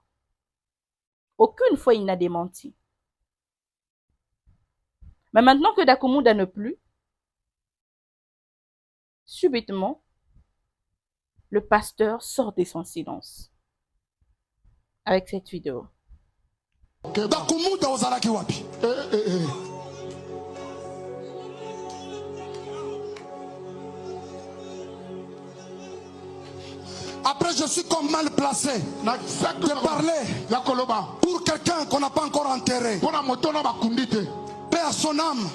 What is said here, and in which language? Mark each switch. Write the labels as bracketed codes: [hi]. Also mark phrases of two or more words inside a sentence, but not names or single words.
[fr] Aucune fois il n'a démenti. Mais maintenant que Dakumunda ne plus, subitement, le pasteur sort de son silence. Avec cette vidéo. [ln] Dakumunda ozalaki wapi? [fr] Après, je suis comme mal placé de parler pour quelqu'un qu'on n'a pas encore enterré. Paix à son âme.